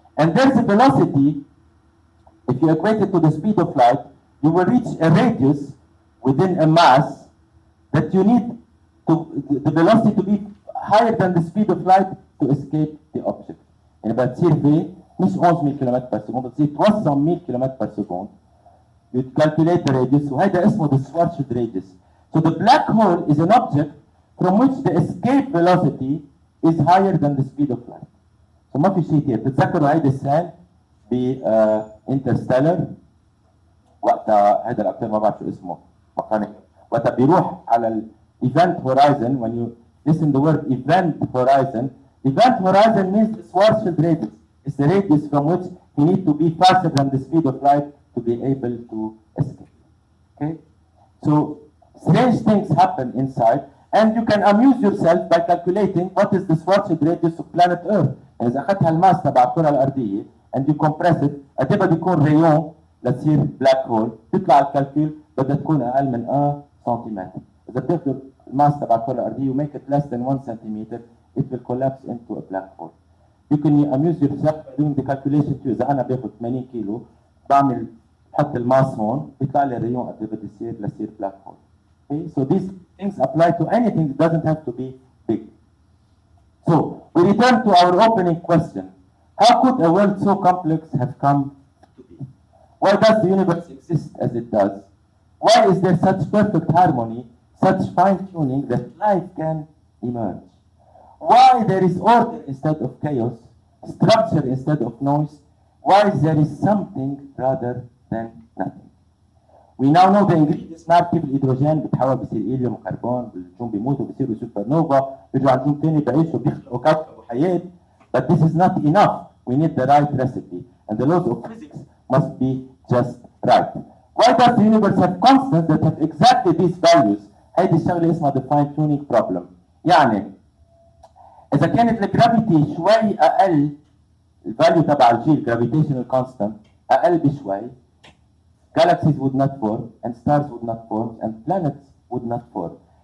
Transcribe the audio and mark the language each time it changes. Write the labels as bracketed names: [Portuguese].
[English] And there's a velocity, if you equate it to the speed of light, you will reach a radius within a mass that you need to the velocity to be higher than the speed of light to escape the object. [Arabic] يعني بتصير في مش 11,000 كيلومتر بر سكوند، بتصير توصل 100 كيلومتر بر سكوند. [English] You calculate the radius [Arabic] وهذا اسمه [English] the Schwarzschild radius. So the black hole is an object from which the escape velocity is higher than the speed of light. [Arabic] So ما في شيء كثير. بتتذكروا هيدا السال ب Interstellar وقتها هذا الاكتر ما بعرف شو اسمه ميكانيك، وقتها بيروح على الايفنت هورايزن. [English] when you listen the word event horizon means the Schwarzschild radius. It's the radius from which you need to be faster than the speed of light to be able to escape. Okay, so strange things happen inside and you can amuse yourself by calculating what is the Schwarzschild radius of planet Earth. [Arabic] يعني اذا اخذت هالماس تبع الكره الارضيه [English] and you compress it [Arabic] قد ايه بده يكون ريون لتصير بلاك هول؟ تطلع الكالكول بدها تكون اقل من سنتيمتر. اذا بتاخذوا الماس تبع الكره الارضيه وميك ات [English] less than 1 centimeter it will collapse into a black hole. You can amuse yourself by doing the calculation too. [Arabic] اذا انا باخذ 80 كيلو بعمل بحط الماس هون بيطلع لي الريون قد ايه بده يصير ليصير بلاك هول. [English] Okay, so these things apply to anything. It doesn't have to be big. So we return to our opening question. How could a world so complex have come to be? Why does the universe exist as it does? Why is there such perfect harmony, such fine-tuning that life can emerge? Why there is order instead of chaos, structure instead of noise? Why there is something rather than nothing? We now know the ingredients. [Arabic] نعرف كيف الهيدروجين بتحول بصير هيليوم وكربون، بالنجوم بيموتوا بيصيروا سوبر نوفا، بيرجعوا نجوم ثاني بيعيشوا بيخلقوا كوكب وحياة. [English] But this is not enough. We need the right recipe, and the laws of physics must be just right. Why does the universe have constants that have exactly these values? [Arabic] هيدي الشغلة اسمها [English] the fine tuning problem. [Arabic] يعني إذا كانت الجرافيتي شوي أقل، الفاليو تبع الجي [English] gravitational constant [Arabic] أقل بشوي، [English] galaxies would not form and stars would not form and planets would not form.